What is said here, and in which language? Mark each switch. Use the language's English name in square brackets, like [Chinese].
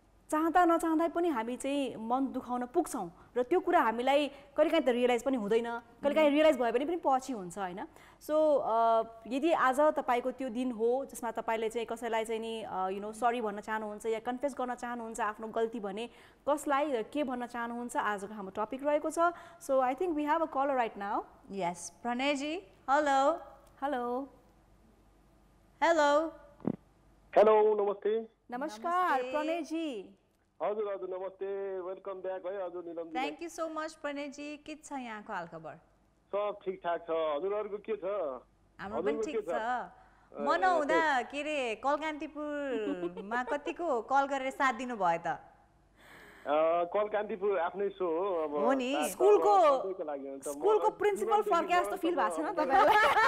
[Nepali] चाहँदा नचाहँदै पनि हामी चाहिँ मन दुखाउन पुग्छौँ र त्यो कुरा हामीलाई कहिलेकाहीँ त रियलाइज पनि हुँदैन, कहिलेकाहीँ रियलाइज भयो भने पनि पछि हुन्छ होइन। सो यदि आज तपाईँको त्यो दिन हो जसमा तपाईँले चाहिँ कसैलाई चाहिँ नि [English] you know sorry [Nepali] भन्न चाहनुहुन्छ या कन्फेस गर्न चाहनुहुन्छ आफ्नो गल्ती भने कसलाई र के भन्न चाहनुहुन्छ, आजको हाम्रो टपिक रहेको छ। [English] So I think we have a colour right now. Yes Pranay ji, hello hello hello [Nepali] hello नमस्ते। नमस्कार प्रणयजी। हजुर हजुर नमस्ते, [English] welcome back [Nepali] है हजुर Nilam. [English] Thank you so much Pranay ji. [Nepali] के छ यहाँको हालखबर? सब ठिकठाक छ, हजुरहरूको के छ? हाम्रो पनि ठिक छ। म नहुँदा के अरे कलकान्तिपुरमा कतिको कल गरेर साथ दिनु भयो त? कलकान्तिपुर आफ्नै सो हो अब। हो नि, स्कुलको प्रिन्सिपल फर्के जस्तो फिल भएको छ न तपाईँलाई?